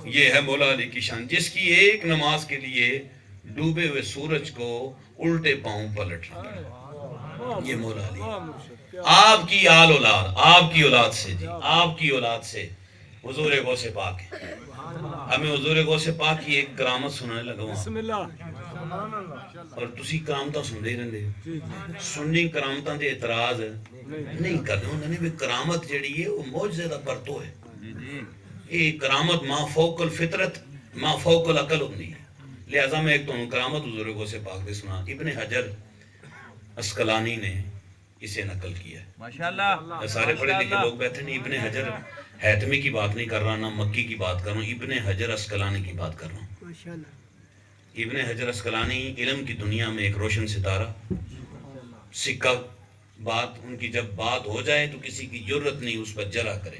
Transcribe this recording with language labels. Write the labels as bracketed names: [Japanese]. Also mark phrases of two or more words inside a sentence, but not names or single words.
[Urdu] یہ ہے مولا علی کی شان جس کی ایک نماز کے لیے ڈوبے ہوئے سورج کو الٹے پاؤں پلٹنا. یہ مولا علی آپ کی آل اولاد آپ کی اولاد سے جی آپ کی اولاد سے حضور غوث پاک ہے. ہمیں حضور غوث پاک کی ایک کرامت سنانے لگا ہوں [Punjabi] اور تسی کرامتاں سن دے رہندے سننی کرامتاں دے اعتراض نہیں کرنے ہوندے نے. کرامت جڑی ہے وہ معجزے دا پرتو ہے. یہ کرامت [Arabic] ما فوق الفطرت ما فوق العقل [Punjabi] ہوندی ہے. لہذا میں ایک تو کرامت حضور غوث پاک دے سنا. [Urdu] ابن حجر اسقلانی نے اسے نقل کیا ہے. [Punjabi] ماشاءاللہ. [Urdu] سارے پڑھے لکھے لوگ بیٹھے نہیں. ابن حجر حیتمی کی بات نہیں کر رہا نہ مکی کی بات کر رہا ہوں. ابن حجر اسقلانی کی بات کر رہا ہوں. ابن حجر اسقلانی علم کی دنیا میں ایک روشن ستارہ سکہ بات ان کی جب بات ہو جائے تو کسی کی جرت نہیں اس پر جرا کرے.